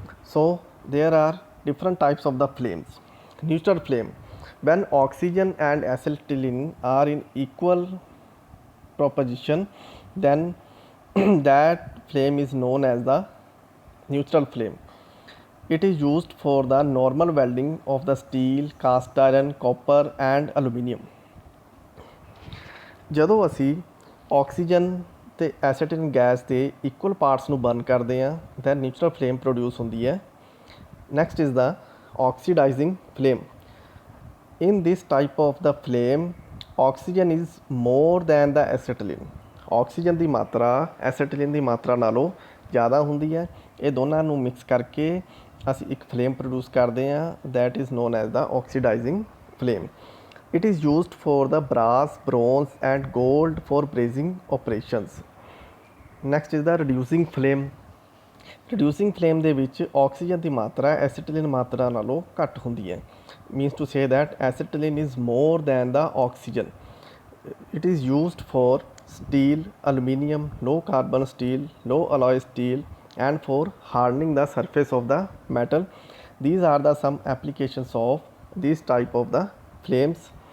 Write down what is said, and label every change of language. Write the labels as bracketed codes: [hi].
[en] So there are different types of the flames. Neutral flame, when oxygen and acetylene are in equal proportion, then that flame is known as the neutral flame. It is used for the normal welding of the steel, cast iron, copper and aluminium. [pa] ਜਦੋਂ ਅਸੀਂ oxygen ਤੇ ਐਸੀਟਿਨ gas ਦੇ equal parts ਨੂੰ burn ਕਰਦੇ ਹਾਂ, then neutral flame produce ਹੁੰਦੀ ਹੈ. [en] Next is the oxidising flame. In this type of the flame, oxygen is more than the acetylene. [pa] Oxygen ਦੀ ਮਾਤਰਾ ਐਸੀਟਿਲਿਨ ਦੀ ਮਾਤਰਾ ਨਾਲੋਂ ਜ਼ਿਆਦਾ ਹੁੰਦੀ ਹੈ. ਇਹ ਦੋਨਾਂ ਨੂੰ ਮਿਕਸ ਕਰਕੇ ਅਸੀਂ ਇੱਕ ਫਲੇਮ ਪ੍ਰੋਡਿਊਸ ਕਰਦੇ ਹਾਂ, [en] that is known as the oxidizing flame. It is used for the brass, bronze and gold for brazing operations. Next is the reducing flame. [pa] Reducing flame ਦੇ ਵਿੱਚ ਆਕਸੀਜਨ ਦੀ ਮਾਤਰਾ ਐਸੀਟਿਲਿਨ ਮਾਤਰਾ ਨਾਲੋਂ ਘੱਟ ਹੁੰਦੀ ਹੈ. [en] Means to say that acetylene is more than the oxygen. It is used for steel, aluminium, low carbon steel, low alloy steel and for hardening the surface of the metal. These are the some applications of this type of the flames.